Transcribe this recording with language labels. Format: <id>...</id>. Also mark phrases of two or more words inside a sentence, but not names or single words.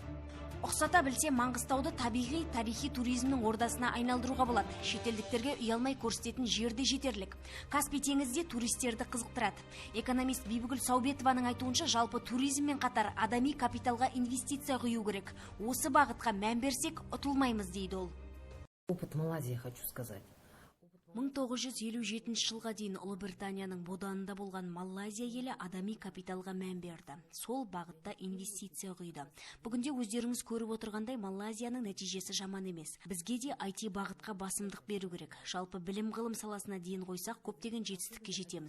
<kk>Ұқсата білсе, Маңғыстауды табиғи, тарихи туризмнің ордасына айналдыруға болады. Шетелдіктерге ұялмай көрсететін жерде жетерлік. Каспий теңізде туристерді қызықтырады. Экономист Бибігүл Саубетованың айтуынша, жалпы туризммен қатар адами капиталға инвестиция құю керек. Осы бағытқа мән берсек, ұтылмаймыз дейді ол.</kk> <ru>Опыт Малайзии хочу сказать.</ru> <kk>1957 жылға дейін Ұлыбританияның боданында болған Малайзия елі адами капиталға мән берді. Сол бағытта инвестиция құйды. Бүгінде өздеріңіз көріп отырғандай Малайзияның нәтижесі жаман емес. Бізге де IT бағытқа басымдық беру керек. Жалпы білім ғылым саласына дейін қойсақ, көптеген жетістікке жетеміз.</kk>